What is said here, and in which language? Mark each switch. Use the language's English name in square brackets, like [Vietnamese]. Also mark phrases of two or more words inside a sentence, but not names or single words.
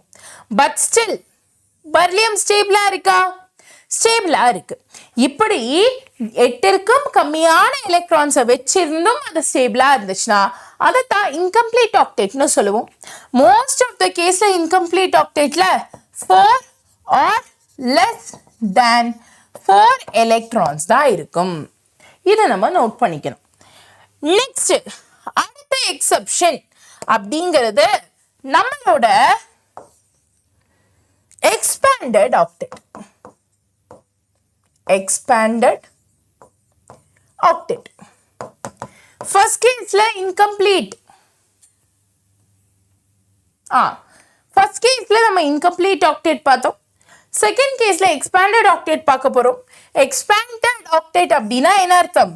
[English] but still [Tamil] பெர்லியம் ஸ்டேபிளா இருக்கா? ஸ்டேபிளா இருக்கு. இப்படி 8க்கும் கம்மியான எலக்ட்ரான்ஸை வச்சிருந்தும் அது ஸ்டேபிளா இருந்துச்சுன்னா அதை தான் [English] incomplete octet [Tamil] சொல்லுவோம். [English] most of the case incomplete octet 4 or less than 4 electrons [Tamil] தான் இருக்கும். இதை நம்ம நோட் பண்ணிக்கணும். நெக்ஸ்ட் அடுத்த எக்ஸெப்ஷன் அப்படிங்கிறது நம்மளோட [English] expanded octet. first case incomplete, first case [Tamil] நம்ம [English] incomplete octet [Tamil] பார்த்தோம். [English] second case expanded octet [Tamil] பார்க்க போறோம். [English] expanded octet [Tamil] அப்படின்னா என்ன அர்த்தம்?